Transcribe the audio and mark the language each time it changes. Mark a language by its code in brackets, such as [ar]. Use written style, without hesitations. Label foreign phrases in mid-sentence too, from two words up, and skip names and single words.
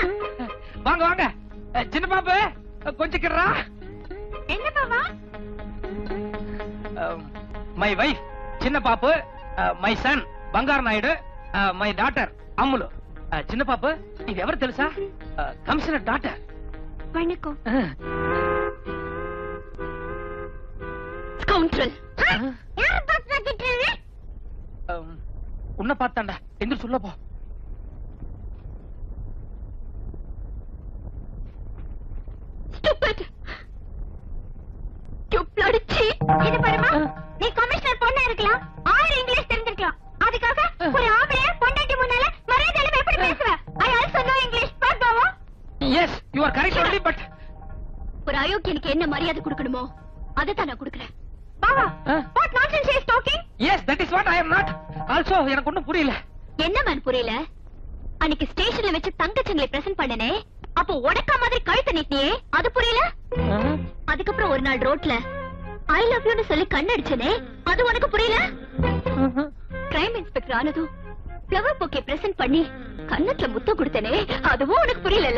[ta] வாங்க வாங்க. சின்ன பாப்பு கொஞ்சம் கிடறா. என்ன பாவா? [en] my wife சின்ன பாப்பு, my son బంగారు నాయుడు, my daughter అమ్ములు. [te] చిన్న పాపు ఇది ఎవరు తెలుసా? [en] commissioner daughter. [ta] வணக்கம். ஸ்கவுண்டரல். யார் பாத்து பாத்துட்டீங்க? உன்னை பார்த்தாண்டா. எந்திர சொல்ல போ. ஸ்டூபிட். டுப்ளடிச்சி. இது பாருமா, நீ கமிஷனர் பொண்ணா இருக்கலாம், 1000 இங்கிலீஷ் தெரிஞ்சிருக்கலாம். அதுக்காக ஒரு ஆம்பளைய பொண்டாட்டி முன்னால மரியாதையில எப்படி பேசுவ? [en] I also know English. பாப்பாவா? Yes, you are correct only, but [ta] ஒரு அயோக்கியனுக்கு என்ன மரியாதை கொடுக்கணுமோ அதை தான் நான் கொடுக்கிறேன். பாவா, [en] what nonsense is talking? yes, that is what I am not. Also, [ta] எனக்கு ஒண்ணும் புரியல. என்ன மேன் புரியல? அன்னைக்கு ஸ்டேஷன்ல வச்சு தங்கச்சங்களை பிரசன்ட் பண்ணனே, அப்போ உடக்கா மாதிரி கழுத்து நீட்டியே, அது புரியல? அதுக்கப்புறம் ஒரு நாள் ரோட்ல [en] I love younnu [ta] சொல்லி கண்ணடிச்சனே, அது உனக்கு புரியல? [en] crime inspector [ta] ஆனதும் [en] flower bouquet present [ta] பண்ணி கண்ணத்துல முத்தம் கொடுத்தனே, அதுவும் உனக்கு புரியல?